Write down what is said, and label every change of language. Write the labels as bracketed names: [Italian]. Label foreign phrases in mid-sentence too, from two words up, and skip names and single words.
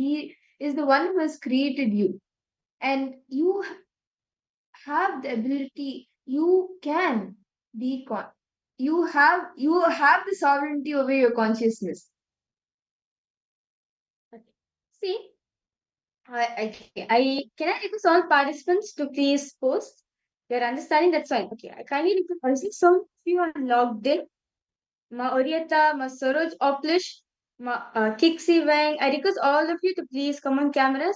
[English] He is the one who has created you. And you have the ability, you can be you have the sovereignty over your consciousness. Okay. See, I can I request all participants to please post your understanding. That's fine. Okay, I kindly request. I see some of you are logged in. Ma Orieta, Ma Soroj Oplish, Ma Kixi Wang. I request all of you to please come on cameras.